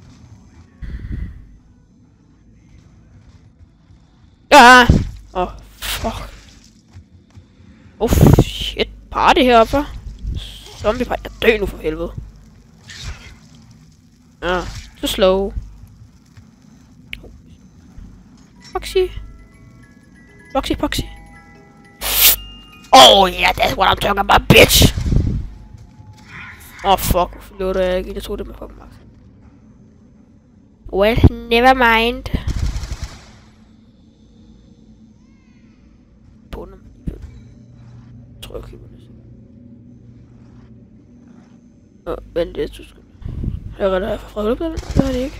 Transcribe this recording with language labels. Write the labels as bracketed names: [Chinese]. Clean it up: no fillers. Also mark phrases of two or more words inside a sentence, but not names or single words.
[Danish] Ja! fuck. Shit. Party heroppe, hva'? [English] Zombie party. [Danish] Jeg dør nu for helvede. Ja, så slow. Foxy. [English] Oh yeah, that's what I'm talking about, bitch! Oh fuck, [Danish] hvorfor løber jeg ikke? Jeg troede det med fucking max. [English] Well, never mind. [Danish] Bunder mig lige. Tror jeg køber det. Vent lidt, du skal. Jeg er reddet fra hullet, det har det ikke.